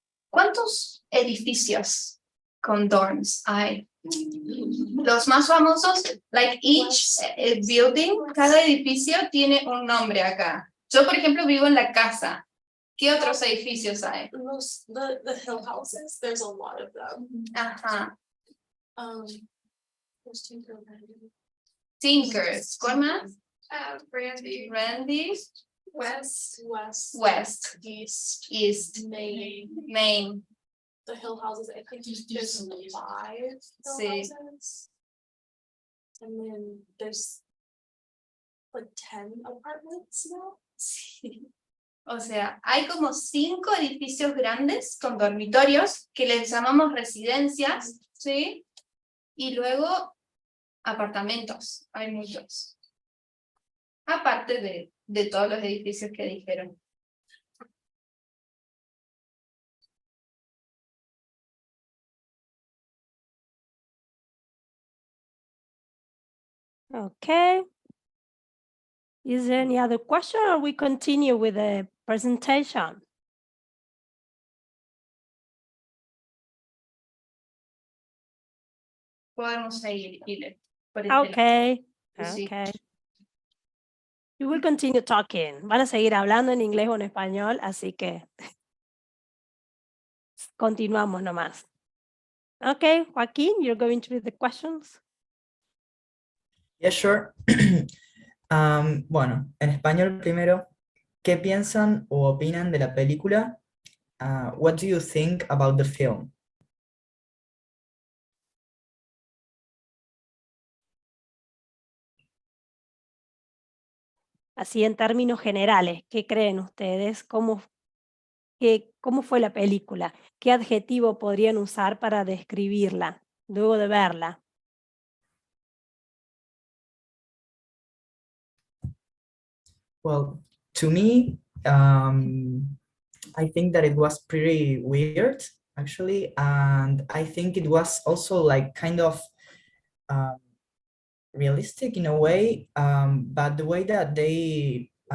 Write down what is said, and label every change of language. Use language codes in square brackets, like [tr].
[es] ¿Cuántos edificios con dorms hay? Los más famosos, like each building, cada edificio tiene un nombre acá. Yo, por ejemplo, vivo en la casa. ¿Qué otros edificios hay? [en] The hill houses, there's a lot of them. [es] Ajá. [en] There's [es] Tinkers. ¿Cuál más? [en] Brandy, Randy's. West, West. East, Main. the hill houses, I think there's 5 hill [es] Sí. [en] houses. And then there's like 10 apartments now. [es] O sea, hay como 5 edificios grandes con dormitorios que les llamamos residencias, ¿sí? Y luego apartamentos, hay muchos. Aparte de todos los edificios que dijeron. [en] Okay. Is there any other question or we continue with the presentation? [es] Podemos seguir, Ile, por este lado. [en] Okay. [es] Sí. [en] Okay. We will continue talking. [es] Van a seguir hablando en inglés o en español, así que continuamos nomás. [en] Okay, Joaquín, you're going to read the questions. Yeah, sure. [es] Bueno, en español primero, ¿qué piensan o opinan de la película? [en] What do you think about the film? [es] Así en términos generales, ¿qué creen ustedes? ¿Cómo fue la película? ¿Qué adjetivo podrían usar para describirla luego de verla? [en] Well, to me, I think that it was pretty weird, actually, and I think it was also like kind of realistic in a way, but the way that they